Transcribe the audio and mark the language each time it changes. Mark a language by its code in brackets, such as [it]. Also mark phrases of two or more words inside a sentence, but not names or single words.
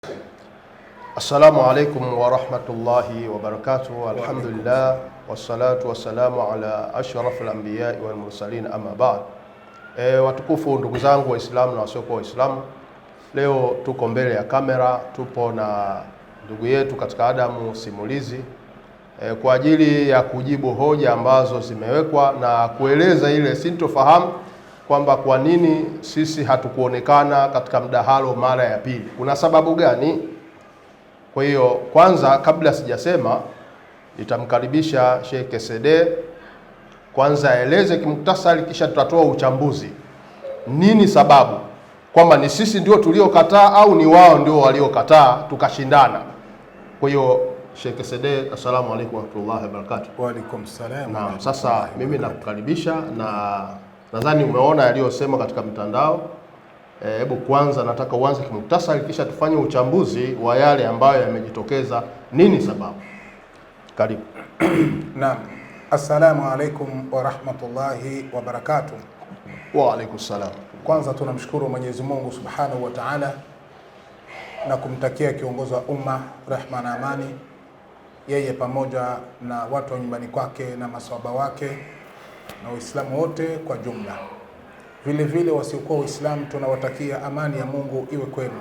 [ar] السلام عليكم ورحمة الله وبركاته. الحمد لله والصلاة والسلام على أشرف الأنبياء والمرسلين، أما بعد. [sw] Watukufu ndugu zangu Waislamu na wasiokuwa Waislamu, leo tuko mbele ya kamera, tupo na ndugu yetu katika Adamu Simulizi kwa ajili ya kujibu hoja ambazo zimewekwa na kueleza ile sintofahamu kwamba kwa nini sisi hatukuonekana katika mdahalo mara ya pili, kuna sababu gani? Kwa hiyo kwanza, kabla sijasema, nitamkaribisha Sheikh Kesede kwanza aeleze kimuktasari, kisha tutatoa uchambuzi. Nini sababu, kwamba ni sisi ndio tuliokataa au ni wao ndio waliokataa tukashindana? Kwa hiyo Sheikh Kesede, [ar] السلام عليكم ورحمة الله وبركاته. وعليكم السلام. [sw] Naam, sasa mimi nakukaribisha na nadhani umeona yaliyosema katika mitandao. Hebu kwanza nataka uanze kimuktasari, kisha tufanye uchambuzi wa yale ambayo yamejitokeza. Nini sababu? Karibu. Naam. [ar] السلام عليكم ورحمة الله وبركاته. وعليكم السلام. [sw] Kwanza tunamshukuru Mwenyezi Mungu [ar] سبحانه وتعالى [sw] na kumtakia kiongozi wa umma rehma na amani, yeye pamoja na watu wa nyumbani kwake na maswahaba wake na Waislamu wote kwa jumla. Vile vile wasiokuwa Waislamu tunawatakia amani ya Mungu iwe kwenu.